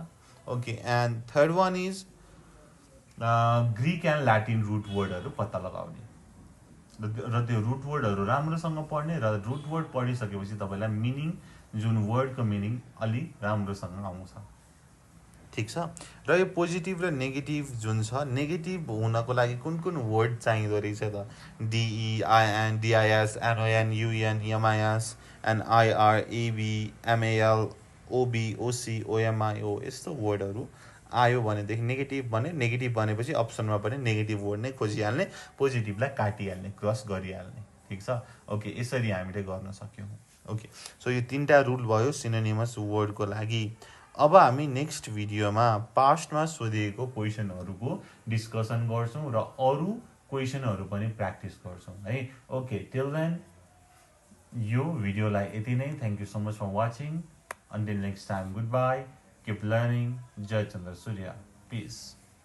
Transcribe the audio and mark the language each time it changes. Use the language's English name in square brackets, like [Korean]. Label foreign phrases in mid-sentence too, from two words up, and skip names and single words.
[English] okay, and third one is Greek and Latin root [Nepali] वर्डहरू पत्ता लगाउने र त्यो [English] root words [Nepali] राम्रोसँग पढ्ने, र [English] root word [Nepali] पढिसकेपछि तपाईँलाई मिनिङ, जुन वर्डको मिनिङ अलि राम्रोसँग आउँछ. ठिक छ. र यो पोजिटिभ र नेगेटिभ जुन छ, नेगेटिभ हुनको लागि कुन वर्ड चाहिँदो रहेछ त? [English] DEIN, DIS, NON, UN, MIS, NIR, AB, MAL, OB, OC, OMIO [Nepali] यस्तो वर्डहरू आयो भनेदेखि नेगेटिभ भनेपछि अप्सनमा पनि [English] negative word [Nepali] नै खोजिहाल्ने, पोजिटिभलाई काटिहाल्ने, क्रस गरिहाल्ने. ठिक छ. ओके, यसरी हामीले गर्न सक्यौँ. [English] okay, so [Nepali] यो 3टा रुल भयो सिनोनिमस वर्डको लागि. अब हामी नेक्स्ट भिडियोमा पास्टमा सोधिएको क्वेसनहरूको डिस्कसन गर्छौँ र अरू क्वेसनहरू पनि प्र्याक्टिस गर्छौँ है. [English] okay, till then [Nepali] यो भिडियोलाई यति नै. [English] thank you so much for watching. Until next time, goodbye. Keep learning. Jai Chandra Surya. Peace.